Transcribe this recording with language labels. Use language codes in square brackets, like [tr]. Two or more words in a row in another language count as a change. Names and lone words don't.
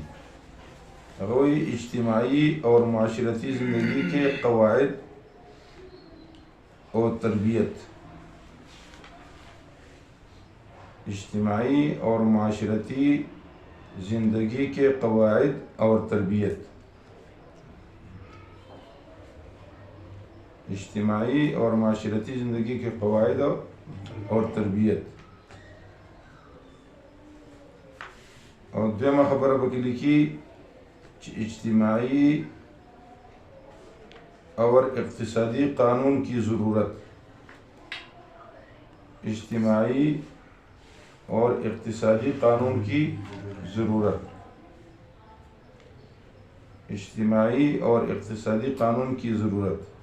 [ps] هغه وایي [ur] اجتماعي اور معاشرتی زندگی کے قواعد اور تربیت. اجتماعی اور معاشرتی زندگی کے قواعد اور تربیت. اجتماعی اور معاشرتی زندگی کے قواعد اور تربیت. [ps] اور دویمه خبره پکې لیکي چې [ur] اجتماعی اور اقتصادی قانون کی ضرورت. اجتماعی اور اقتصادی قانون کی ضرورت. اجتماعی اور اقتصادی قانون کی ضرورت.